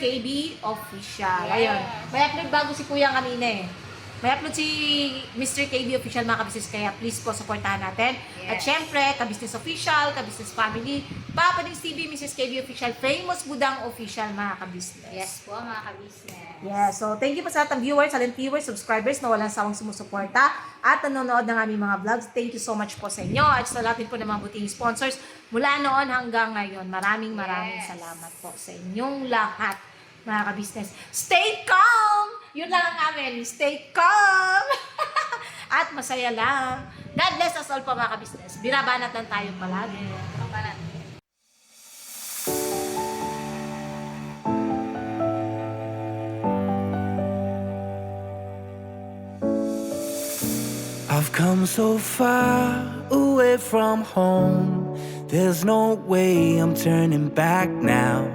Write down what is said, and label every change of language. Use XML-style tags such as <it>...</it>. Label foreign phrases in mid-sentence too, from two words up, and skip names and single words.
<tl>KB Official. Ayun. May upload bago si Kuya kanina eh. May upload si Mr. KB Official, mga ka-business. Kaya please po, supportahan natin. At</tl> <en>Yes.</en> <tl>syempre, ka-business official, ka-business family, Papa Dings TV, Mrs. KB Official, Famous Budang Official, mga ka-business. Yes po, mga ka-business. Yeah, so</tl> <en>thank you</en> <tl>po sa lahat ng viewers,</tl> <en>silent viewers,</en> <tl>subscribers na walang sawang sumusuporta at nanonood ng aming mga vlogs.</tl> <en>Thank you so much</en> <tl>po sa inyo at sa lahat din po ng mga buting sponsors mula noon hanggang ngayon. Maraming</tl> <en>Yes.</en> <tl>salamat po sa inyong lahat, mga ka-business.</tl> <en>Stay calm!</en> <tl>Yun lang ang amin.</tl> <en>Stay calm!</en> <tl>At masaya lang.</tl> <en>God bless us all</en> <tl>po, mga ka-business. Binabanat lang tayo palagi.</tl> <en>I've come so far away from home. There's no way I'm turning back now.</en>